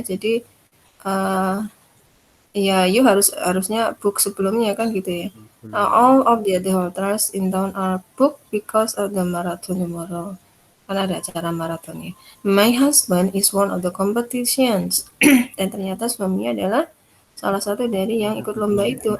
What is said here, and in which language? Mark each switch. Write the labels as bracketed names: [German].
[Indonesian] Jadi uh, ya you harusnya book sebelumnya kan gitu ya. Sebelumnya. [English] All of the other hotels in town are booked because of the marathon tomorrow. [Indonesian] Karena ada acara maratonnya. [English] My husband is one of the competitions. [Indonesian] Dan ternyata suaminya adalah salah satu dari yang ikut lomba itu.